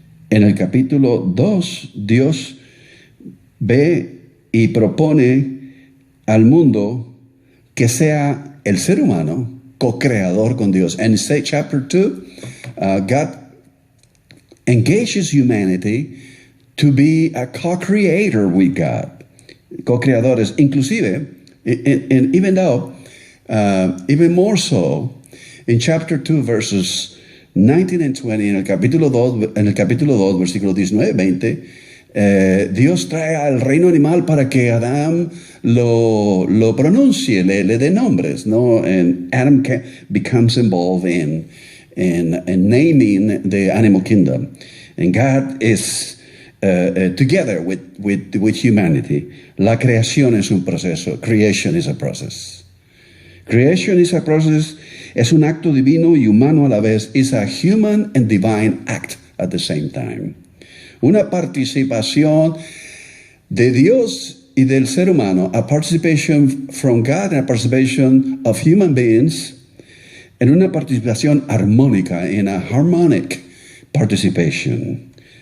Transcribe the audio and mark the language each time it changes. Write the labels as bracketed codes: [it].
[es] En el capítulo 2, Dios ve y propone al mundo que sea el ser humano co-creador con Dios. [en] And in chapter 2, God engages humanity to be a co-creator with God. [es] Co-creadores, inclusive, [en] and even though, even more so, in chapter 2, verses 19 and 20, [es] en el capítulo 2, versículos 19 y 20, Dios trae al reino animal para que Adán lo pronuncie, le dé nombres, ¿no? [en] And Adam becomes involved in naming the animal kingdom. And God is together with humanity. [es] La creación es un proceso. [en] Creation is a process. Creation is a process. [es] Es un acto divino y humano a la vez. [en] It's a human and divine act at the same time. [es] Una participación de Dios y del ser humano. [en] A participation from God and a participation of human beings. [es] En una participación armónica, [en] in a harmonic participation.